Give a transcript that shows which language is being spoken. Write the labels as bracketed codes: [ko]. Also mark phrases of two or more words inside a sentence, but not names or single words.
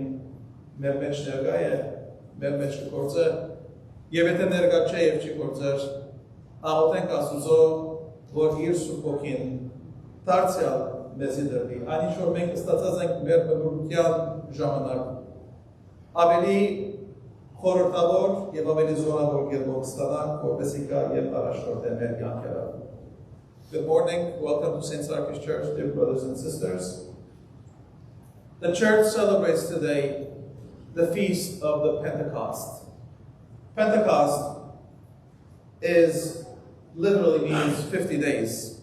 [hy] մեր մեջ ներկա է, մեր մեջ կգործե, եւ եթե ներկա չէ եւ չի գործեր, աղոթենք Աստծո, որ իր Սուրբ Հոգին դարձյալ մեզի դրվի, այն ինչ որ մենք ստացած ենք մեր բնորության ժամանակ, ավելի խորհրդավոր եւ ավելի զորավոր կերպով ստանանք, որպեսզի կա եւ առաջնորդեն մեր կյանքերը։ [en] Good morning, welcome to St. Sarkis Church, dear brothers and sisters. The church celebrates today the feast of the Pentecost. Pentecost literally means 50 days.